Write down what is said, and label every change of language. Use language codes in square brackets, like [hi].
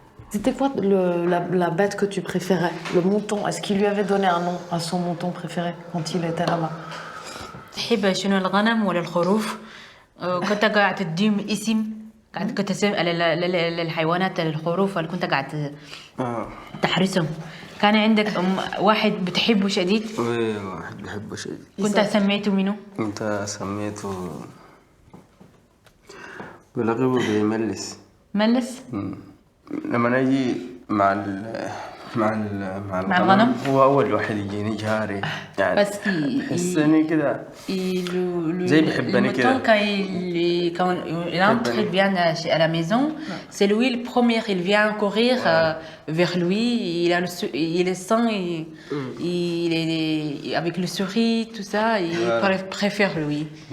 [fr] C'était quoi la bête que tu préférais? Le mouton? Est-ce qu'il lui avait donné un nom à son mouton préféré quand il était là-bas? [ar] تحب شنو الغنم ولا الخروف؟ كنت قاعد تديهم اسم، كنت تسمي للحيوانات الخروف اللي كنت قاعد تحرسهم. كان عندك واحد بتحبه شديد؟ ايه واحد بحبه شديد. كنت سميته منو؟ كنت سميته بلقبه بملس. ملس؟ لما نجي مع الغنم هو أول واحد يجيني جاري يعني بس يحسني كده زي بيحبني كده. [fr] Quand il entre, il vient à la maison, c'est lui le premier, il vient courir vers lui, il est sain, il est avec le sourire, tout ça, il préfère lui.